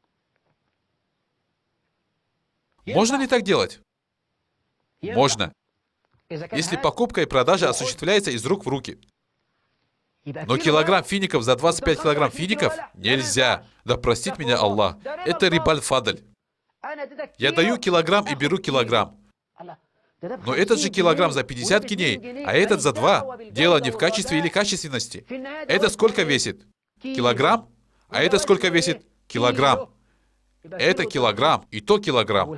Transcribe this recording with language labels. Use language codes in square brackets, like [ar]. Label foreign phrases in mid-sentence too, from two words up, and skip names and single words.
[ru] Можно ли так делать? Можно. Если покупка и продажа осуществляется из рук в руки. Но килограмм фиников за 25 килограмм фиников нельзя. Да простит меня Аллах. Это [ar] ربا الفضل. [ru] Я даю килограмм и беру килограмм. Но этот же килограмм за 50 гиней, а этот за 2. Дело не в качестве или качественности. Это сколько весит? Килограмм? А это сколько весит? Килограмм. Это килограмм, и то килограмм.